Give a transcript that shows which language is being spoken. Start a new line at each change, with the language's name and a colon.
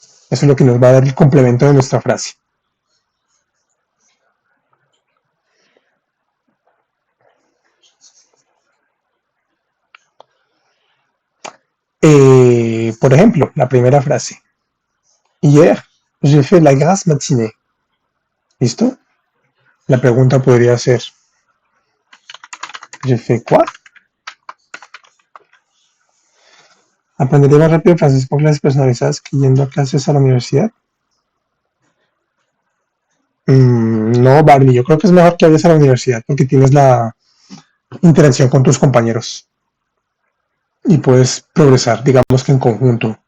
Spanish: Eso es lo que nos va a dar el complemento de nuestra frase. Por ejemplo, la primera frase.
French: Hier, j'ai fait la grasse matinée.
Spanish: ¿Listo? La pregunta podría ser
French: ¿j'ai fait quoi?
Spanish: Aprenderé más rápido frases con clases personalizadas que yendo a clases a la universidad. No, Barney, yo creo que es mejor que vayas a la universidad porque tienes la interacción con tus compañeros y puedes progresar, digamos que en conjunto.